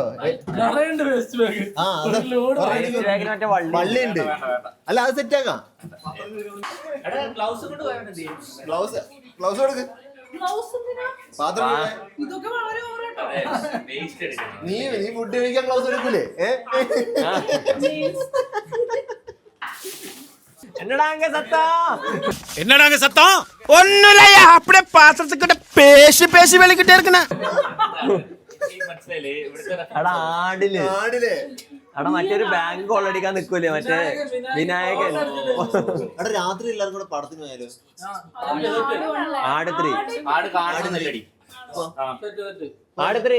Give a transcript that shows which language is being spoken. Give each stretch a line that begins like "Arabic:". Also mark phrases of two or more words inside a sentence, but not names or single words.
English: waste bag.
Malayalam: ആ, മറ്റേ വള്ളി വള്ളിയുണ്ട്. അല്ല, അത് സെറ്റ് ആക്കാം. ഗ്ലൗസ് കൊണ്ട് പോയാൽ മതി. ഗ്ലൗസ് കൊടുക്ക്. പാത്രം ഇതൊക്കെ വളരെ ഓവറാട്ടോ. വേസ്റ്റ് എടുക്കണം. നീ ഫുഡ് കഴിക്കാൻ ഗ്ലൗസ് എടുക്കൂലേ?
Tamil: என்னடாங்க சத்தம்? ஒண்ணும் இல்லையா, அப்படியே பாத்திரத்துக்கிட்ட பேசி பேசி வெளிக்கிட்டே இருக்குண்ணே.
Malayalam: മനസ്സിലായില്ലേ ഇവിടുത്തെ എടാ ആടില് ആടില്ലേ? എടാ മറ്റൊരു ബാങ്ക് കൊള്ളടിക്കാൻ നിക്കൂലേ മറ്റേ വിനായകൻ. എടാ രാത്രി എല്ലാവരും കൂടെ പടത്തിന് പോയാലോ? ആടുത്രി ആട് കാണുന്നില്ലടി. ആടുത്രി